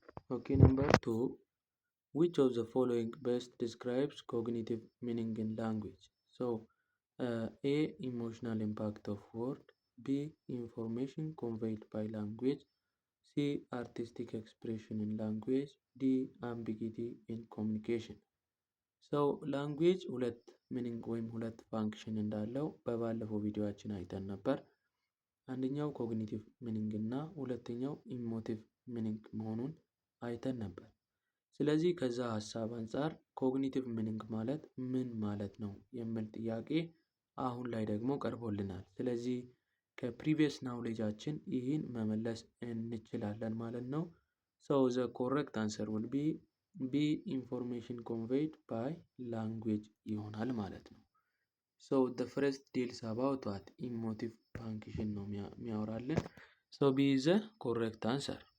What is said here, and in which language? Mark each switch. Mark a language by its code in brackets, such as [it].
[en] Okay, number 2. Which of the following best describes cognitive meaning in language? So A. Emotional impact of word. B. Information conveyed by language. C. Artistic expression in language. D. Ambiguity in communication. [am] ላንጉዌጅ ሁለት ሚኒንግ ወይም ሁለት ፋንክሽን እንዳለው በባለፈው ቪዲዮአችን አይተን ነበር። አንደኛው ኮግኒቲቭ ሚኒንግ እና ሁለተኛው ኢሞቲቭ ሚኒንግ መሆኑን አይተን ነበር። ስለዚህ ከዛ ሀሳብ አንጻር ኮግኒቲቭ ሚኒንግ ማለት ምን ማለት ነው የሚል ጥያቄ አሁን ላይ ደግሞ ቀርቦልናል። ስለዚህ ከፕሪቪየስ ናውሌጃችን ይህን መመለስ እንችላለን ማለት ነው። [en] the correct answer will be B. Information conveyed by language [am] ይሆናል ማለት ነው። [en] the first deals about what emotive function [am] ነው የሚያወራልን። [en] B is the correct answer.